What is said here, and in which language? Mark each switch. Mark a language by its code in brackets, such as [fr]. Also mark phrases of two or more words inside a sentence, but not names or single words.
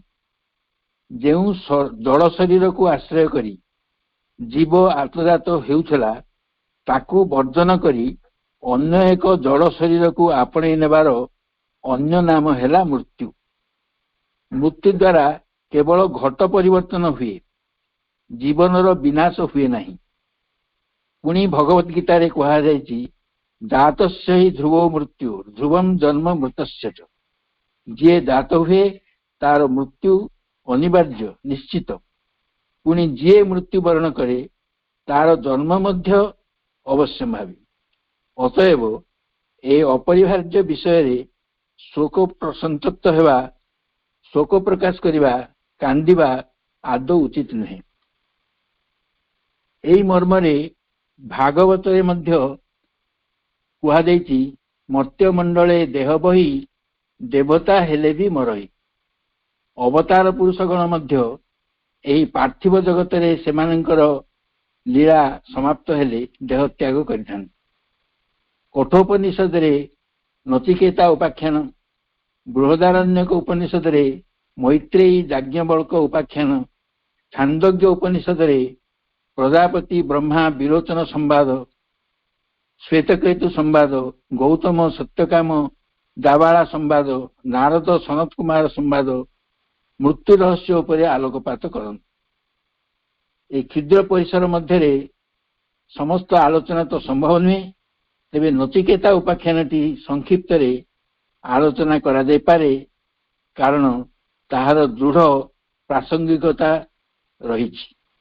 [or] ଯେଉଁ ଜଳ ଶରୀରକୁ ଆଶ୍ରୟ କରି ଜୀବ ଆତଜାତ ହେଉଥିଲା, ତାକୁ ବର୍ଜନ କରି ଅନ୍ୟ ଏକ ଜଳ ଶରୀରକୁ ଆପଣେଇ ନେବାର ଅନ୍ୟ ନାମ ହେଲା ମୃତ୍ୟୁ। ମୃତ୍ୟୁ ଦ୍ୱାରା କେବଳ ଘଟ ପରିବର୍ତ୍ତନ ହୁଏ, ଜୀବନର ବିନାଶ ହୁଏ ନାହିଁ। ପୁଣି ଭଗବତ ଗୀତାରେ କୁହାଯାଇଛି, [sa] जातस्य हि ध्रुवो मृत्यु ध्रुवम जन्म मृतस्य च। [or] ଜୀ ଜାତ ହୁଏ ତାର ମୃତ୍ୟୁ ଅନିବାର୍ଯ୍ୟ ନିଶ୍ଚିତ, ପୁଣି ଜୀ ମୃତ୍ୟୁବରଣ କରେ ତାର ଜନ୍ମ ମଧ୍ୟ ଅବଶ୍ୟମ୍ଭାବୀ। ଅତଏବ ଏ ଅପରିହାର୍ଯ୍ୟ ବିଷୟ ଶୋକ ସନ୍ତପ୍ତ ହେବା, ଶୋକ ପ୍ରକାଶ କରିବା, କାନ୍ଦିବା ଆଦୌ ଉଚିତ ନୁହେଁ। ଏହି ମର୍ମରେ ଭାଗବତରେ ମଧ୍ୟ କୁହାଯାଇଛି, ମର୍ତ୍ତ୍ୟ ମଣ୍ଡଳେ ଦେହ ବହି ଦେବତା ହେଲେ ଭି ମରଇ। ଅବତାର ପୁରୁଷଗଣ ମଧ୍ୟ ଏହି ପାର୍ଥିବ ଜଗତରେ ସେମାନଙ୍କର ଲୀଳା ସମାପ୍ତ ହେଲେ ଦେହ ତ୍ୟାଗ କରିଥାନ୍ତି। କଠୋପନିଷଦରେ ନଚିକେତା ଉପାଖ୍ୟାନ, ବୃହଦାରଣ୍ୟକ ଉପନିଷଦରେ ମୈତ୍ରେୟୀ ଯାଜ୍ଞବଲ୍କ ଉପାଖ୍ୟାନ, ଛାନ୍ଦୋଗ୍ୟ ଉପନିଷଦରେ ପ୍ରଜାପତି ବ୍ରହ୍ମା ବିରୋଚନ ସମ୍ବାଦ, ଶ୍ୱେତକେତୁ ସମ୍ବାଦ, ଗୌତମ ସତ୍ୟକାମ ଦାବାଲା ସମ୍ବାଦ, ନାରଦ ସନତ କୁମାର ସମ୍ବାଦ ମୃତ୍ୟୁ ରହସ୍ୟ ଉପରେ ଆଲୋକପାତ କରନ୍ତି। ଏ କ୍ଷୁଦ୍ର ପରିସର ମଧ୍ୟ ସମସ୍ତ ଆଲୋଚନା ତ ସମ୍ଭବ ନୁହେଁ, ତେବେ ନଚିକେତା ଉପାଖ୍ୟାନଟି ସଂକ୍ଷିପ୍ତ ଆଲୋଚନା କରାଯାଇ ପାରେ, କାରଣ ତାହାର ଦୃଢ଼ ପ୍ରାସଙ୍ଗିକତା ରହିଛି।